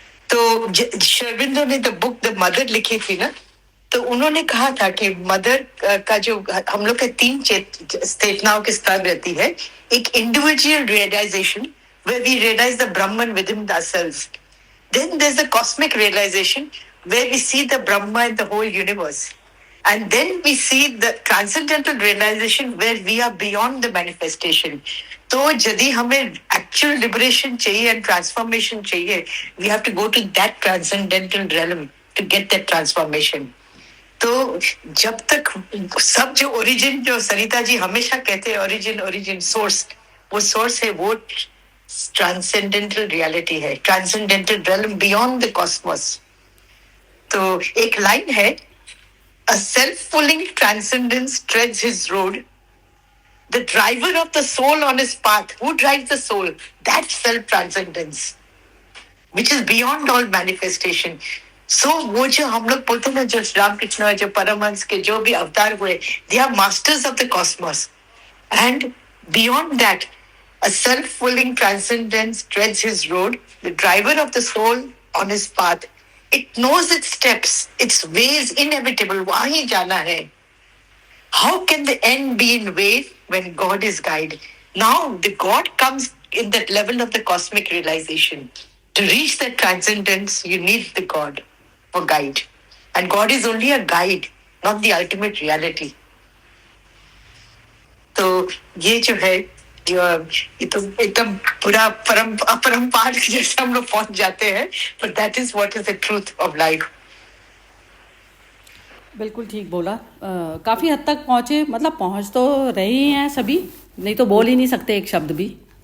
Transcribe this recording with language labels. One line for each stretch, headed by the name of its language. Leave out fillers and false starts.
Hindi: तो शर्विंदो ने the book the mother लिखी थी ना, तो उन्होंने कहा था कि मदर का जो हम लोग के 3 चेतनाओं के स्तर रहती है, एक individual realisation
English: where we realize the Brahman within ourselves. Then there's the cosmic realization where we see the Brahma and the whole universe. And then we see the transcendental realization where we are beyond the manifestation.
Hindi: तो यदि हमें
English: actual liberation
Hindi: चाहिए
English: and transformation चाहिए, we have to go to that transcendental realm to get that transformation.
Hindi: तो जब तक सब जो origin, जो सरिता जी हमेशा कहते हैं origin source, वो source है, वो transcendental reality है,
English: transcendental realm beyond the cosmos.
Hindi: तो एक लाइन है,
English: a self-fulfilling transcendence treads his road. The driver of the soul on his path. Who drives the soul? That self-transcendence, which is beyond all manifestation.
Hindi: So, वो जो हम लोग बोलते हैं ना, जो रामकृष्ण, जो परमहंस के जो भी अवतार हुए,
English: they are masters of the cosmos. And beyond that, a self-fulfilling transcendence treads his road. The driver of the soul on his path. It knows its steps, its ways inevitable.
Hindi: वहाँ ही जाना है.
English: How can the end be in way when God is guide? Now the God comes in that level of the cosmic realization. To reach that transcendence, you need the God for guide. And God is only a guide, not the ultimate reality.
Hindi: तो ये जो है, ये तो एकदम पूरा अपरंपार जैसे हम लोग पहुंच जाते हैं,
English: but that is what is the truth of life.
Hindi: बिल्कुल ठीक बोला। काफ़ी हद तक पहुँचे, मतलब पहुँच तो रहे ही हैं सभी, नहीं तो बोल ही नहीं सकते एक शब्द भी।